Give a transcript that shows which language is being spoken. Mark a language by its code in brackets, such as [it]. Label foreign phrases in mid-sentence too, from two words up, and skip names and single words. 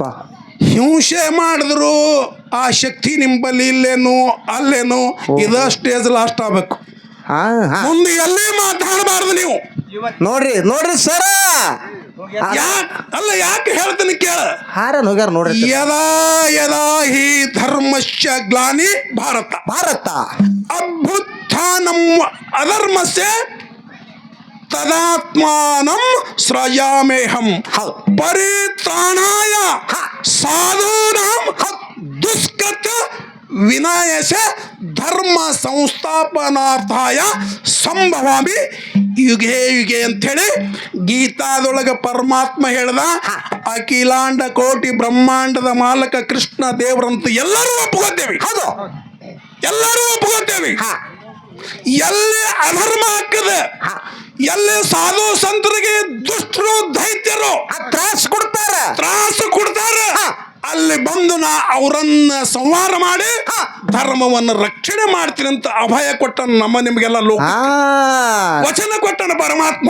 [kn] ಹಿಂಸೆ ಮಾಡಿದ್ರು ಆ ಶಕ್ತಿ ನಿಂಬಲ್ಲಿ ಇಲ್ಲೇನು ಅಲ್ಲೇನು, ಇದ [en] stage last [kn] ಆಗ್ಬೇಕು. ಮುಂದೆ ಎಲ್ಲಿ ಮಾತಾಡಬಾರ್ದು ನೀವು. ನೋಡ್ರಿ ಸರ, ಯಾಕೆ ಹೇಳ್ತೀನಿ ಕೇಳ. ಹಾರನ್ ಹೋಗ್ಯಾರ ನೋಡ್ರಿ. [sa] ಯದಾ ಯದಾ ಹಿ ಧರ್ಮಶ್ಚ ಗ್ಲಾನಿ ಭಾರತ ಅಭ್ಯುತ್ಥಾನಂ ಅಧರ್ಮಸ್ಯ ತದಾತ್ಮಾನಂ ಸೃಜಾಮ್ಯಹಂ ಪರಿತ್ರಾಣಾಯ ಸಾಧೂನಾಂ ದುಷ್ಕೃತ ವಿನಾಯಸ ಧರ್ಮ ಸಂಸ್ಥಾಪನಾರ್ಥಾಯ ಸಂಭವಾಮಿ ಯುಗೆ ಯುಗೆ [kn] ಅಂಥೇಳಿ ಗೀತಾದೊಳಗೆ ಪರಮಾತ್ಮ ಹೇಳ್ದ. ಅಖಿಲಾಂಡ ಕೋಟಿ ಬ್ರಹ್ಮಾಂಡದ ಮಾಲಕ ಕೃಷ್ಣ ದೇವರಂತ ಎಲ್ಲರೂ ಒಪ್ಕೋತೇವೆ. ಹೌದು, ಎಲ್ಲರೂ ಒಪ್ಕೋತೇವೆ. ಎಲ್ಲಿ ಅಧರ್ಮ ಹಾಕದೆ, ಎಲ್ಲಿ ಸಾಧು ಸಂತರಿಗೆ ದುಷ್ಟರು ದೈತ್ಯರು ತ್ರಾಸು ಕೊಡ್ತಾರ, ಅಲ್ಲಿ ಬಂದು ನಾ ಅವರನ್ನ ಸಂಹಾರ ಮಾಡಿ ಧರ್ಮವನ್ನು ರಕ್ಷಣೆ ಮಾಡ್ತೀನಿ ಅಂತ ಅಭಯ ಕೊಟ್ಟ ನಮ್ಮ ನಿಮಗೆಲ್ಲ ಲೋಕ ವಚನ ಕೊಟ್ಟನ ಪರಮಾತ್ಮ.